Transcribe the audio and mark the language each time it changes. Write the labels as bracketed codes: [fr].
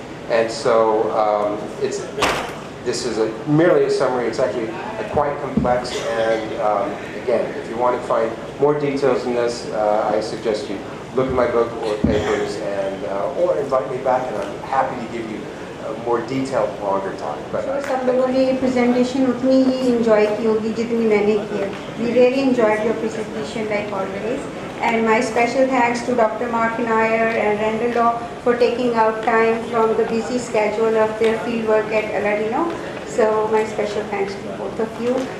[en] And so this is merely a summary. It's actually quite complex, and again, if you want to find more details in this, I suggest you look at my book or papers, and or invite me back, and I'm happy to give you a more detailed, longer talk. But [hi] सब लोगों ने ये presentation उतनी ही enjoy की होगी जितनी मैंने की है. [en] We really enjoyed your presentation like always. And my special thanks to Dr. Mark Nair and Randall Law for taking out time from the busy schedule of their fieldwork at Aladino. So my special thanks to both of you.